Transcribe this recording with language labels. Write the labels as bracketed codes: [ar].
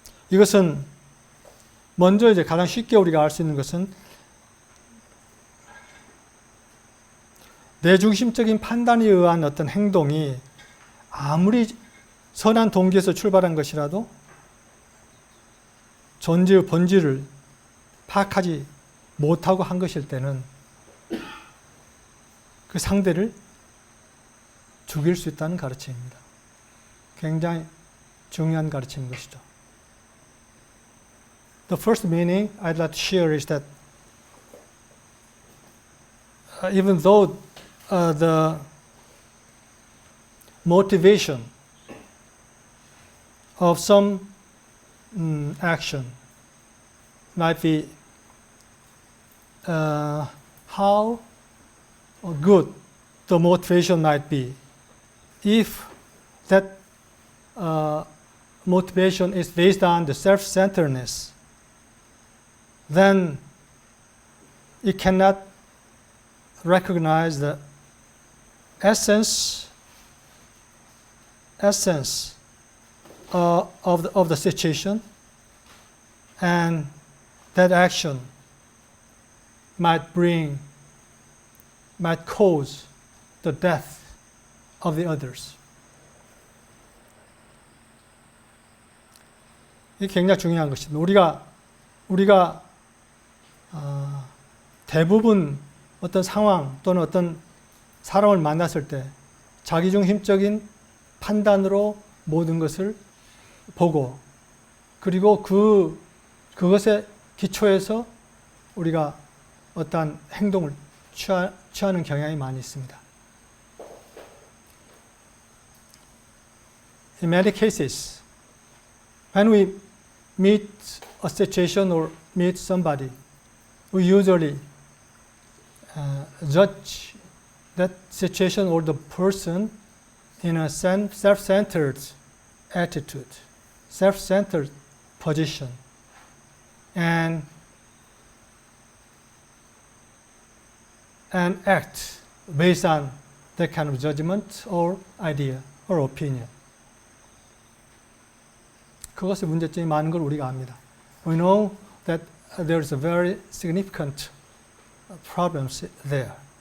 [ko] 이것은 먼저 이제 가장 쉽게 우리가 알 수 있는 것은 내중심적인 판단에 의한 어떤 행동이 아무리 선한 동기에서 출발한 것이라도 존재의 본질을 파악하지 못하고 한 것일 때는 그 상대를 죽일 수 있다는 가르침입니다. 굉장히 중요한 가르침인 것이죠. [en] The first meaning I'd like to share is that even though the motivation of some action might be how good the motivation might be. If that motivation is based on the self-centeredness, then it cannot recognize the essence of the situation, and that action might cause the death of the others. [ko] 이게 굉장히 중요한 것입니다. 우리가 대부분 어떤 상황 또는 어떤 사람을 만났을 때 자기중심적인 판단으로 모든 것을 보고 그리고 그것에 기초해서 우리가 어떠한 행동을 취하는 경향이 많이 있습니다. [en] In many cases, when we meet a situation or meet somebody, we usually judge that situation or the person in a self-centered attitude, self-centered position, and act based on that kind of judgment or idea or opinion. [ko] 그것의 문제점이 많은 걸 우리가 압니다. [en] We know that there is a very significant problems there.